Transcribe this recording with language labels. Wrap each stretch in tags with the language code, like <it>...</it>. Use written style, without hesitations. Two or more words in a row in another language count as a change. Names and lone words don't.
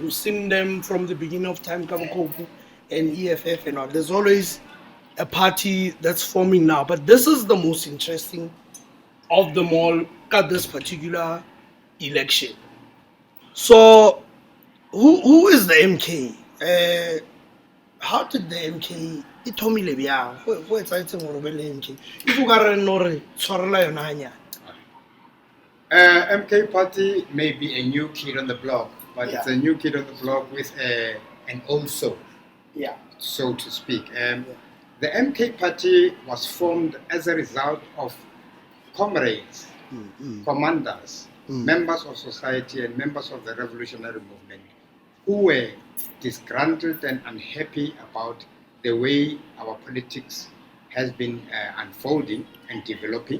<en>We've seen them from the beginning of time, Kamukopu and EFF and all. There's always a party that's forming now, but this is the most interesting of them all at this particular election. So, who is the MK? How did the MK?</en> <nso>Ithomile byang? Go etsagetse gore be le MK. If o ka re no re tshwarela yona hanya.</nso> <en>MK party may be a new kid on the block, but it's a new kid on the block with an old soul, so to speak. The MK party was formed as a result of comrades, commanders, members of society and members of the revolutionary movement who were disgruntled and unhappy about the way our politics has been unfolding and developing.</en>